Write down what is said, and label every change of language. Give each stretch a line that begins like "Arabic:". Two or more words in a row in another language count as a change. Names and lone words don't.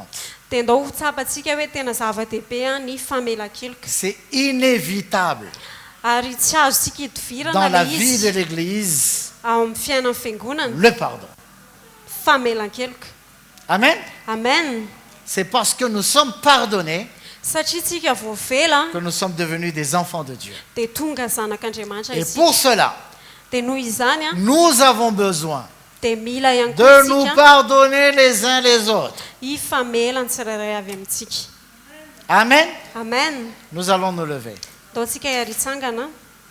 Malagasy: Dia ndao ho tsapantsika hoe tena zava-dehibe ny famelan-keloka.
French: C'est inévitable
Malagasy: Ary tsy azontsika hidivirana
French: dans la le vie de
Malagasy: izy
French: l'Église,
Malagasy: ao amin'ny fiainan'ny fiangonana.
French: le pardon.
Malagasy: Famelan-keloka. Amen. Amen.
French: C'est parce que nous sommes pardonnés
Malagasy: Satria tsika voavela
French: que nous sommes devenus des enfants de Dieu.
Malagasy: dia tonga zanak'Andriamanitra
French: Et
Malagasy: isika.
French: pour cela,
Malagasy: Dia noho izany
French: nous avons besoin
Malagasy: dia mila ihany
French: de
Malagasy: koa
French: nous
Malagasy: isika
French: pardonner les uns les autres.
Malagasy: hifamela ny tsirairay avy amintsika. Amen. Amen.
French: Nous allons nous lever.
Malagasy: Ndao tsika hiaritsangana.